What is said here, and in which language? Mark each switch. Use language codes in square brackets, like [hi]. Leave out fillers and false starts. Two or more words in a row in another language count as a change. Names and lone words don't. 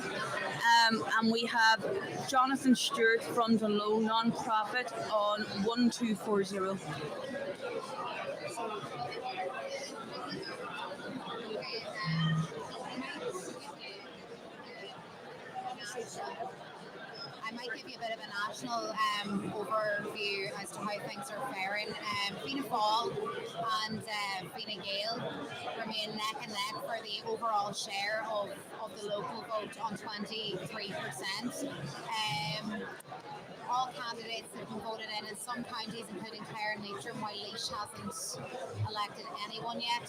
[en] And we have Jonathan Stewart from Donegal non-profit on 1240. I might give you a bit of a national overview as to how things are faring. Fianna Fáil and Fine Gael remain neck and neck for the overall share of the local vote on 23%. All candidates have been voted in some counties, including Clare and Leitrim, while Laois hasn't elected anyone yet.